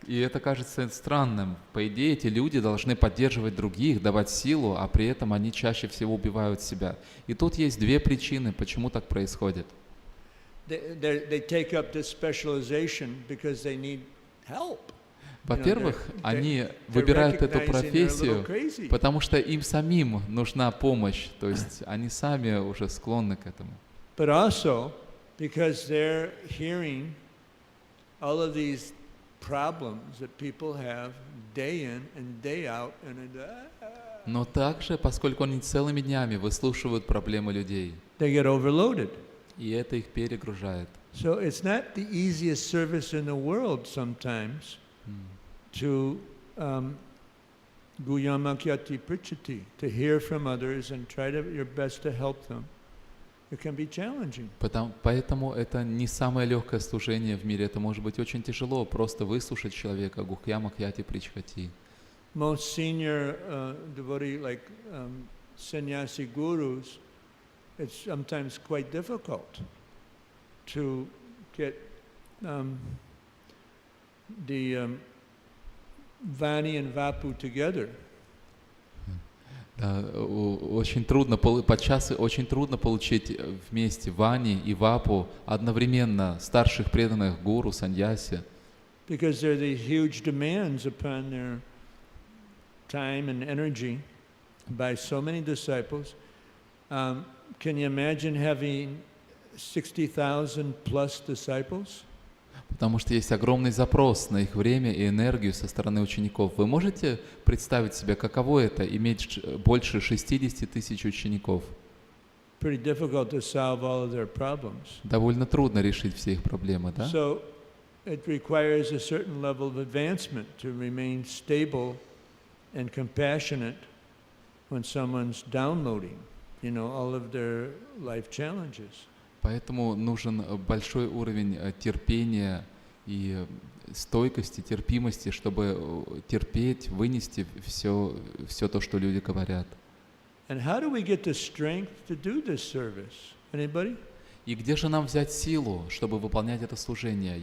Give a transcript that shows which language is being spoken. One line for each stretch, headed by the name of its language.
Russian: И это кажется странным. По идее, эти люди должны поддерживать других, давать силу, а при этом они чаще всего убивают себя. И тут есть две причины, почему так происходит.
English: They take up this specialization because they need help.
Russian: Во-первых, они выбирают эту профессию, потому что им самим нужна помощь, то есть они сами уже склонны к этому.
English: But also because they're hearing all of these problems that people have day in and day out,
Russian: Но также, поскольку они целыми днями выслушивают проблемы людей,
English: they get overloaded.
Russian: и это их перегружает.
English: So it's not the easiest service in the world sometimes to guyamakyati prichati, to hear from others and try your best to help them. It can be challenging.
Russian: Поэтому это не самое легкое служение в мире. Это может быть очень тяжело, просто выслушать человека, гухьямакьяти причхати.
English: Most senior devotee, like sannyasi gurus, it's sometimes quite difficult to get the Vani and Vapu together.
Russian: Да, очень трудно, подчас очень трудно получить вместе Вани и Вапу одновременно старших преданных гуру, саньяси.
English: Because there are these huge demands upon their time and energy by so many disciples. Can you imagine having 60,000 plus disciples?
Russian: Потому что есть огромный запрос на их время и энергию со стороны учеников. Вы можете представить себе, каково это, иметь больше 60 тысяч учеников?
English: Pretty difficult to solve all of their problems.
Russian: Довольно трудно решить все их проблемы, да?
English: So it requires a certain level of advancement to remain stable and compassionate when someone's downloading, all of their life challenges.
Russian: Поэтому нужен большой уровень терпения и стойкости, терпимости, чтобы терпеть, вынести все то, что люди говорят.
English: And how do we get the strength to do this service? Anybody?
Russian: И где же нам взять силу, чтобы выполнять это служение?